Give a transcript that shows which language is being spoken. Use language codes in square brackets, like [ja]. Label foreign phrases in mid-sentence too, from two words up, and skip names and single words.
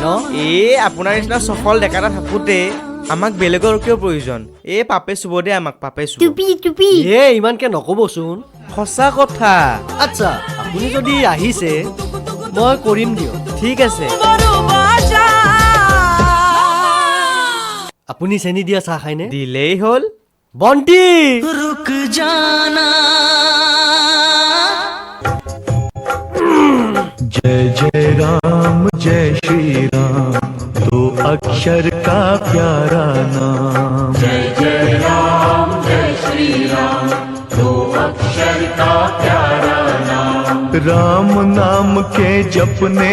[as] আপোনাৰ নিচিনা সফল ডেকা এটা থাকোঁতে আমাক বেলেগৰ কিয় প্ৰয়োজন পাপে চুব দে আমাক পাপে চুব টুপি ইমানকে নক'বচোন সঁচা কথা আচ্ছা আপুনি যদি আহিছে মই কৰিম দিয়ক ঠিক আছে আপুনি চেনি দিয়া চাহ খায়নে দিলেই হ'ল বন্টি [hi] रुक जाना जय जय राम जय श्री राम दो अक्षर का प्यारा नाम जय जय राम जय श्री राम दो अक्षर का प्यारा नाम राम नाम के जपने